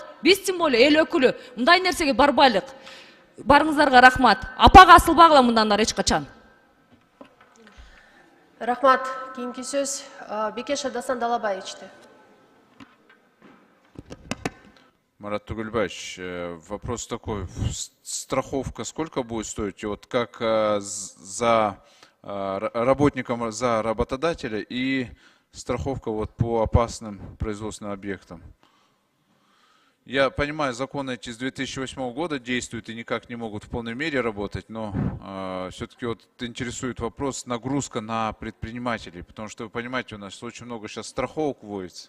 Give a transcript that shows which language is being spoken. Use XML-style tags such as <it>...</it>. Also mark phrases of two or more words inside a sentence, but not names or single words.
<ky>Биз</ky> <ru>тем более</ru> <ky>эл өкүлү мындай нерсеге барбайлык. Барыңыздарга рахмат. Апага асылбагыла мындан ары эч качан. Рахмат. Кийинки сөз Бекеш Дасан Далабаевичте.</ky> <ru>Марат Тугульбаевич, вопрос такой. Страховка сколько будет стоить? Вот как за работникам, за работодателя и страховка вот по опасным производственным объектам? Я понимаю, законы эти с 2008 года действуют и никак не могут в полной мере работать, но все-таки вот интересует вопрос нагрузка на предпринимателей, потому что вы понимаете, у нас очень много сейчас страховок вводится.</ru>